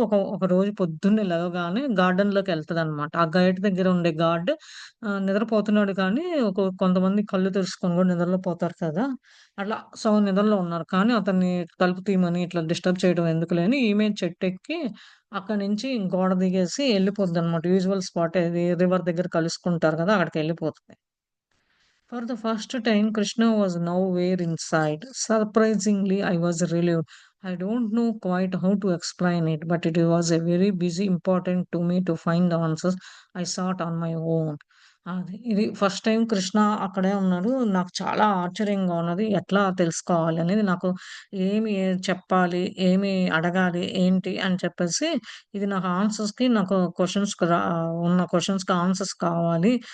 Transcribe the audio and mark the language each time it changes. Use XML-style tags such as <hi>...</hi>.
<te>ఒక రోజు పొద్దున్నే లెగవగానే గార్డెన్‌లోకెళ్తదనమాట. ఆ గేట్ దగ్గర ఉండే గార్డ్ నిద్రపోతున్నాడు కానీ, కొంతమంది కళ్ళు తెరుసుకొని గూడా నిద్రలో పోతారు కదా! అట్లా సగం నిద్రలో ఉన్నారు. కానీ అతన్ని తలుపు తీయమని ఇట్లా డిస్టర్బ్ చేయడం ఎందుకులే అని ఈమె చెట్టెక్కి అక్కడి నుంచి గోడ దిగేసి ఎళ్ళిపోద్దనమాట. యూజువల్ స్పాట్ ఏది రివర్ దగ్గర కలుసుకుంటారు కదా! అక్కడికెళ్ళిపోతది.</te> <en>For the first time, Krishna was nowhere inside. Surprisingly, I was relieved. I don't know quite how to explain it, but it was a very busy, important to me to find the answers I sought on my own.</en> <te>ఇది first time Krishna అక్కడే ఉన్నాడు. నాకు చాలా ఆశ్చర్యంగా ఉన్నది. ఎట్లా తెలుసుకోవాలి అనేది నాకు చెప్పాలి, ఏమి అడగాలి, ఏంటి అని చెప్పేసి ఇది నాకు ఉన్న క్వెషన్స్‌కి ఆన్సర్స్ కావాలి.</te>